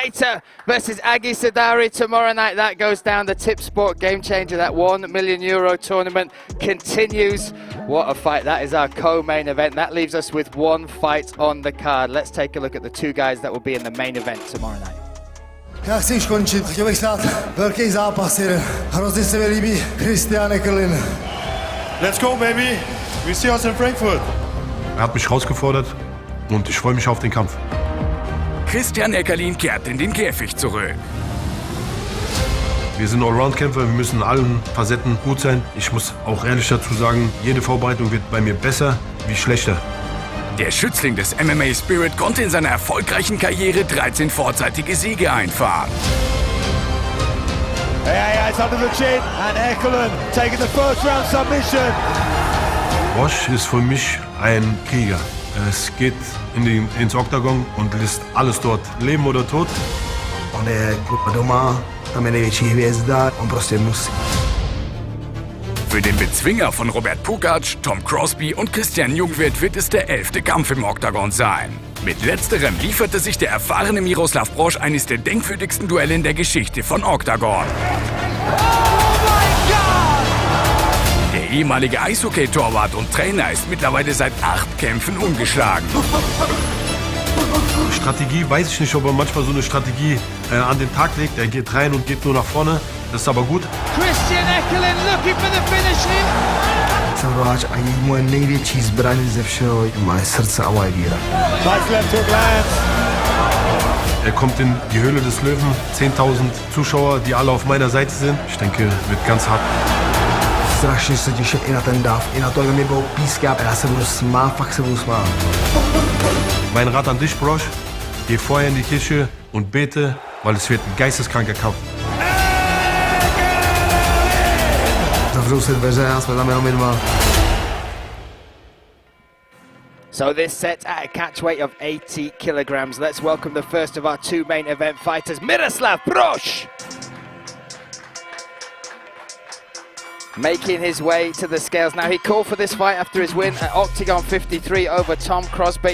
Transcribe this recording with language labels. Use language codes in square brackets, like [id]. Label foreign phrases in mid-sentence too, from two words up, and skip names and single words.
[en] Keita versus Agi Sadari tomorrow night. That goes down the Tip Sport Game Changer. That €1 million tournament continues. What a fight. That is our co-main event. That leaves us with one fight on the card. Let's take a look at the two guys that will be in the main event tomorrow night. [cs] Já chci už končit. Chtěl bych stát velký zápas jeden. Hrozně se mi líbí Christian Eckerlin. [en] Let's go, baby. We see us in Frankfurt. [de] Hat mich herausgefordert und ich freue mich auf den Kampf. Christian Eckerlin kehrt in den Käfig zurück. Wir sind Allround-Kämpfer, wir müssen in allen Facetten gut sein. Ich muss auch ehrlich dazu sagen, jede Vorbereitung wird bei mir besser wie schlechter. Der Schützling des MMA Spirit konnte in seiner erfolgreichen Karriere 13 vorzeitige Siege einfahren. [en] Yeah, it's under the chin and Eckerlin taking the first round submission. [de] Bosch ist für mich ein Krieger. Es geht ins Oktagon und lässt alles dort, Leben oder Tod. [cs] On je doma, tam je největší hvězda, on prostě musí. [de] Für den Bezwinger von Robert Pukac, Tom Crosby und Christian Jungwirth wird es der 11. Kampf im Oktagon sein. Mit letzterem lieferte sich der erfahrene Miroslav Brosch eines der denkwürdigsten Duelle in der Geschichte von Oktagon. Der ehemalige Eishockey-Torwart und Trainer ist mittlerweile seit 8 Kämpfen ungeschlagen. Strategie weiß ich nicht, ob er manchmal so eine Strategie an den Tag legt. Er geht rein und geht nur nach vorne. Das ist aber gut. [en] Christian Eckerlin looking for the finish here. [cs] Jsem hráč a je moje největší zbraň ze všeho, moje srdce a moje víra. [en] Nice left hook lands. [de] Er kommt in die Höhle des Löwen. 10.000 Zuschauer, die alle auf meiner Seite sind. Ich denke, wird ganz hart. [cs] Strašně se těším i na ten dáv, i na to, jak mi budou pískat a já se budu smát, fakt se budu smát. [de] Mein Rat an dich, Brosch, geh vorher in die Kirche und bete, weil es wird ein geisteskranker Kampf. [cs] Zavřou se dveře a jsme tam jenom my dva. [en] So this set at a catch weight of 80 kilograms. Let's welcome the first of our two main event fighters, Miroslav Brosch. Making his way to the scales. Now, he called for this fight after his win at Oktagon 53 over Tom Crosby.